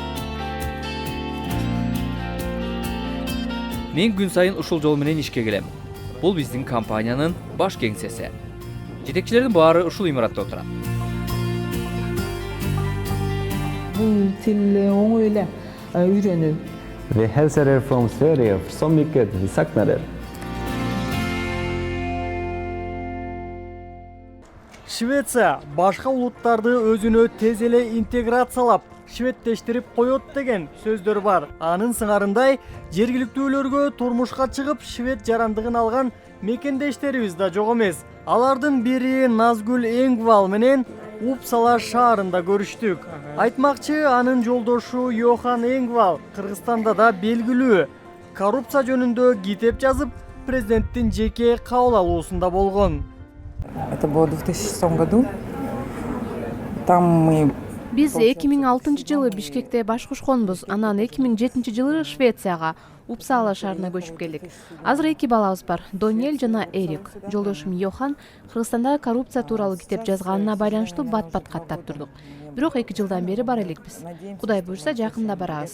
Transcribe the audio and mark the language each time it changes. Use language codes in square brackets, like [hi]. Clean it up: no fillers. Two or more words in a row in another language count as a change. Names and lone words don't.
[ky] Мен күн сайын ушул жол менен ишке келем. Бул биздин компаниянын баш кеңсеси. Жетекчилердин баары ушул имаратта отурат. Бул тил оңой эле үйрөнүү. [sv] Vi hälsar er från Sverige så mycket, vi saknar er. [ky] Швеция башка улуттарды өзүнө тез эле интеграциялап, шведтештирип коет деген сөздөр бар. Анын сыңарындай жергиликтүүлөргө турмушка чыгып швед жарандыгын алган мекендештерибиз да жок эмес. Алардын бири Назгүл Энгвал менен Упсала шаарында көрүштүк. Айтмакчы, анын жолдошу Йохан Энгвал Кыргызстанда да белгилүү коррупция жөнүндө китеп жазып, президенттин жеке кабыл алуусунда болгон. [ru] Это было в 2006 году. Там мы [ky] Биз 2006 жылы Бишкекте баш кошконбуз. Анан 2007 жылы Швецияга, Упсала шаарына көчүп келдик. Азыр 2 балабыз бар, Дониэль жана Эрик. Жолдошум Йохан Кыргызстанда коррупция тууралуу китеп жазганына байланыштуу бат-бат каттап турдук. Бирок 2 жылдан бери бар элекпиз. Кудай буйрса жакында барабыз.